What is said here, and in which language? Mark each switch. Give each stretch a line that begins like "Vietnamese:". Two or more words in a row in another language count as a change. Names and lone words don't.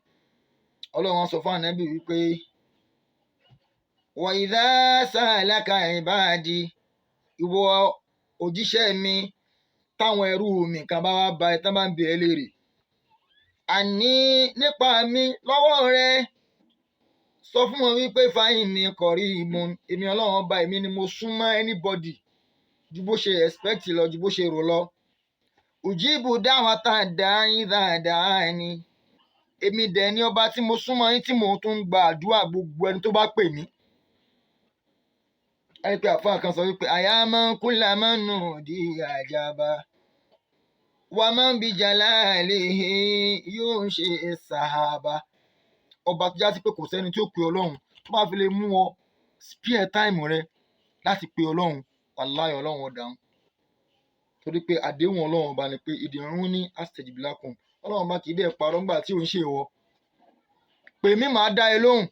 Yoruba: Ọlọ́run sọ fún Ànábì wípé
Arabic: وإذا سألك عبادي,
Yoruba: ìwọ òjíṣẹ́ mi, táwọn ẹrú mi kan bá wá bá ẹ, tán bá ń bi ẹ́ léèrè àní nípa mi lọ́wọ́ rẹ, sọ fún wọn wípé
Arabic: فإني قريب,
Yoruba: èmi Ọlọ́run ọba, èmi ni mo súnmọ́ anybody ju bó ṣe expect lọ, ju bó ṣe rò lọ.
Arabic: أجيب دعوة الداع إذا دعان,
Yoruba: èmi dẹ̀ ni ọba tí mo súnmọ́ yín, tí mò ń tún gba àdúrà gbogbo ẹni tó bá pè mí. Ẹni pé àfáà kan sọ wípé
Arabic: يا من كلما نودي أجاب ومن بجلاله ينشي السحاب.
Yoruba: Ọba tó já sí pé kò sẹ́ni tí ó pe Ọlọ́run, tó bá fi lè mú ọ
English: spare time
Yoruba: rẹ láti pe Ọlọ́run, wàláhì Ọlọ́run ó dáhùn. Torí pé àdéhùn Ọlọ́run ọba ni pé
Arabic: ادعوني أستجب لكم,
Yoruba: ọlọ́run bá kì í dẹ̀ parọ́ ńgbà tí ò ń ṣe ìwọ pè mí màá dá ẹ lóhùn.